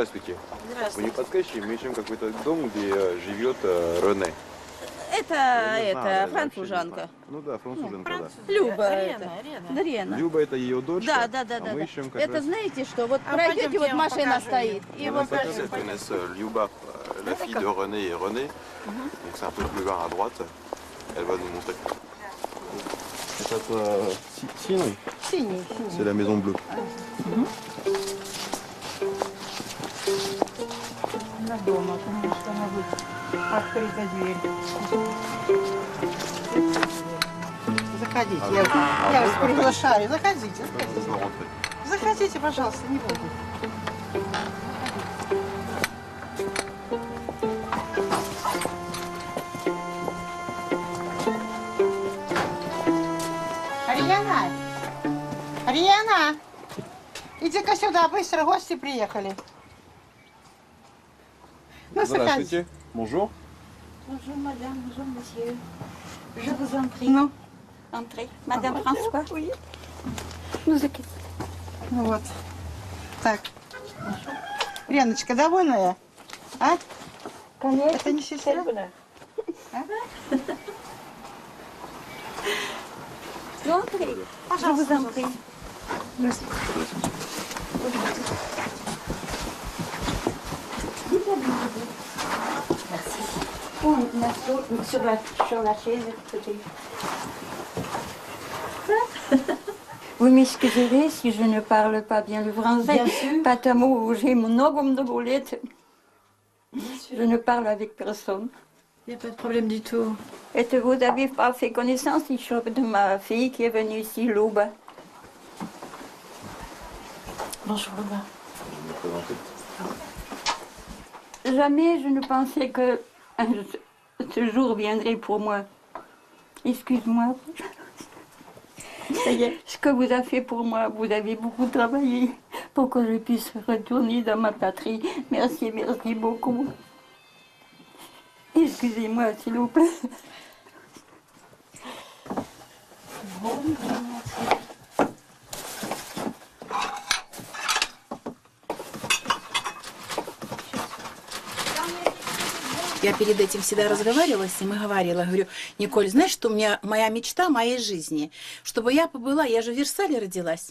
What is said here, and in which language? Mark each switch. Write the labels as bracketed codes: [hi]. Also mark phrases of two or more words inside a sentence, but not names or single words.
[ru] Вы не подскажете, мы ищем какой-то дом, где живет Рене. это француженка. Ну да, француженка, да. Люба это. Дарьяна. Люба это ее дочка. Да. А мы ищем как Это раз... знаете что? Вот пройдете, вот машина стоит. И вот [fr] Elle connaissent Liuba, la fille de René et René. Donc c'est un peu plus vers à droite. Elle va nous montrer. [ru] Это синий. Синий. [fr] C'est la maison bleue. [ru] На дома, конечно, могу открыта дверь. Заходите, я вас приглашаю. Заходите. Заходите, пожалуйста, не буду. Ариана, иди-ка сюда, быстро, гости приехали. Ну, Здравствуйте. [fr] Bonjour. Bonjour madame, bonjour monsieur. Je vous en prie. Non. Entrez. Madame François. Oui. Nous inquiétez. [ru] Ну вот. Так. Реночка, довольная? А? Конечно. Это не сестра? А? [fr] Entrez. Je vous en prie. Merci. Sur la chaise, Vous m'excuserez si je ne parle pas bien le français. Bien sûr. [ru] Потому j'ai много лет. [fr] Je ne parle avec personne. Il n'y a pas de problème du tout. Et vous n'avez pas fait connaissance de ma fille qui est venue ici, Luba. Bonjour, Luba. Jamais je ne pensais que ce jour viendrait pour moi. Excuse-moi. Ça y est, ce que vous avez fait pour moi, vous avez beaucoup travaillé pour que je puisse retourner dans ma patrie. Merci, merci beaucoup. Excusez-moi, s'il vous plaît. [ru] Я перед этим всегда разговаривала с ним и говорила, говорю, Николь, знаешь, что у меня моя мечта моей жизни, чтобы я побыла, я же в Версале родилась.